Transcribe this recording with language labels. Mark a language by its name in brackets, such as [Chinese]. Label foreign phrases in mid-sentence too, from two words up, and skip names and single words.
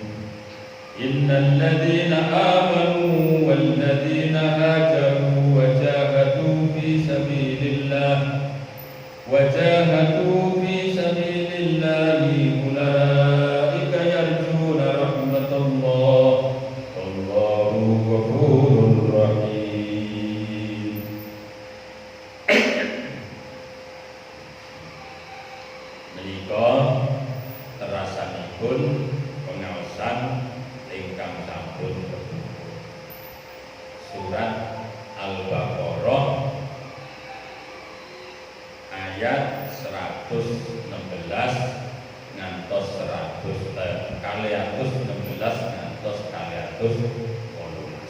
[Arabic] إن الذين آمنوا والذين هاجروا وجاهدوا في سبيل الله أولئك يرجون رحمة الله والله غفور رحيم. [Javanese] Menika terasanipun pengaosan ingkang sampun surat Al-Baqarah ayat 116 ngantos 116 ngantos 118.